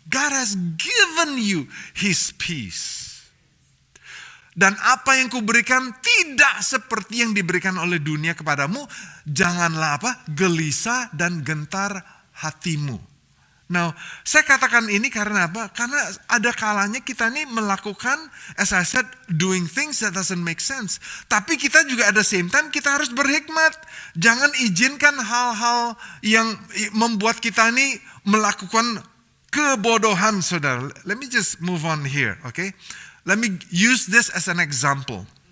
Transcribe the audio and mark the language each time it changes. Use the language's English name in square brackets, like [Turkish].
[English] God has given you His peace. [Indonesian] Dan apa yang kuberikan tidak seperti yang diberikan oleh dunia kepadamu. Janganlah apa? Gelisah dan gentar hatimu. Now, saya katakan ini karena apa? Karena ada kalanya kita ini melakukan, [English] as I said, doing things that doesn't make sense. [Indonesian] Tapi kita juga ada [English] same time, [Indonesian] kita harus berhikmat. Jangan izinkan hal-hal yang membuat kita ini melakukan kebodohan, saudara. [English] Let me just move on here, okay? Let me use this as an example.